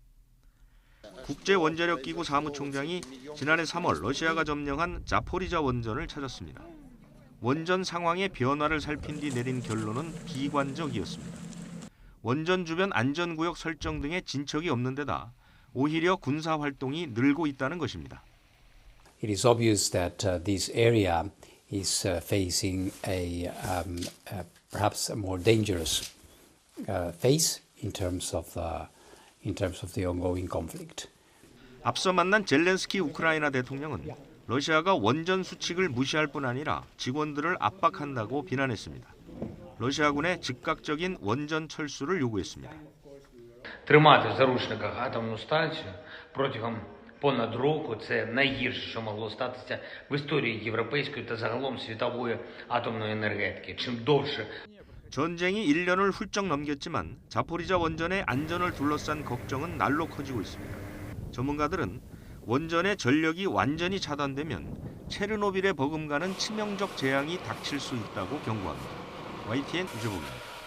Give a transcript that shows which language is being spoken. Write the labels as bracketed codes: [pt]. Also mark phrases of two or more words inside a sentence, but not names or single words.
[ko] 국제원자력기구 사무총장이 지난해 3월 러시아가 점령한 자포리자 원전을 찾았습니다. 원전 상황의 변화를 살핀 뒤 내린 결론은 비관적이었습니다. 원전 주변 안전구역 설정 등의 진척이 없는 데다 오히려 군사 활동이 늘고 있다는 것입니다. [en] It is obvious that this area is facing a perhaps a more dangerous phase in terms of the ongoing conflict. [ko] 앞서 만난 젤렌스키 우크라이나 대통령은 러시아가 원전 수칙을 무시할 뿐 아니라 직원들을 압박한다고 비난했습니다. 러시아군의 즉각적인 원전 철수를 요구했습니다. [uk] Тримати в заручниках атомну станцію протягом понад року – це найгірше, що могло статися в історії європейської та загалом світової атомної енергетики. чим довше [ko] 전쟁이 1년을 훌쩍 넘겼지만 자포리자 원전의 안전을 둘러싼 걱정은 날로 커지고 있습니다. 전문가들은 원전의 전력이 완전히 차단되면 체르노빌에 버금가는 치명적 재앙이 닥칠 수 있다고 경고합니다. YTN 유재복입니다.